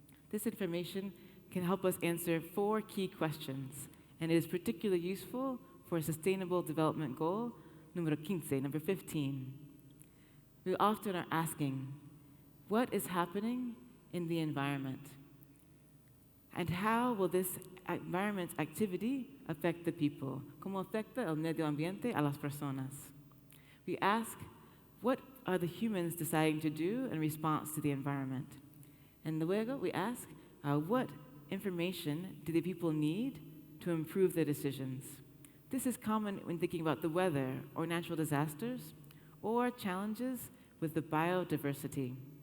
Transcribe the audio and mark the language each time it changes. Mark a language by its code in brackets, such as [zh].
[en] This information can help us answer 4 key questions, and it is particularly useful for Sustainable Development Goal number 15. We often are asking, what is happening in the environment? And how will this environment activity affect the people? [es] ¿Cómo afecta el medio ambiente a las personas? [en] We ask, what are the humans deciding to do in response to the environment? And luego we ask, what information do the people need to improve their decisions? This is common when thinking about the weather or natural disasters or challenges with the biodiversity.